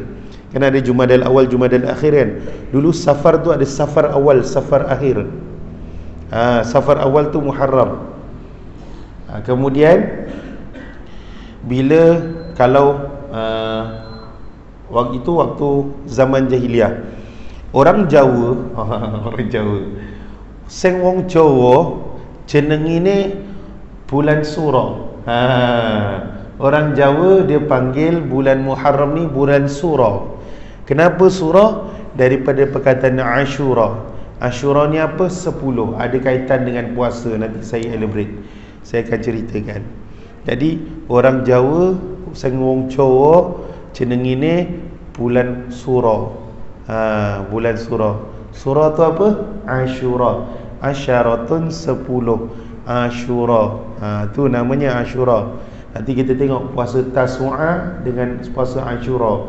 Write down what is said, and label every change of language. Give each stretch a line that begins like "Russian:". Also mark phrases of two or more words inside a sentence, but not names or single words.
Malay: Kan ada Jumadal Awal, Jumadal Akhir kan. Dulu Safar tu ada Safar Awal, Safar Akhir. Safar Awal tu Muharram. Kemudian bila kalau waktu itu, waktu zaman jahiliyah, orang Jawa orang Jawa
Javanese: sing wong Jawa jeneng
Malay: ini bulan Surah. Orang Jawa dia panggil bulan Muharram ni bulan Surah. Kenapa Surah? Daripada perkataan Ashura. Ashura ni apa? 10. Ada kaitan dengan puasa. Nanti saya elaborate, saya akan ceritakan. Jadi orang Jawa
Javanese: sang wong Jawa jeneng
Malay: ini bulan Surah. Bulan Surah. Surah tu apa? Ashura. Asyaratun 10. Ashura. Tu namanya Ashura. Nanti kita tengok puasa Tasu'a dengan puasa Ashura.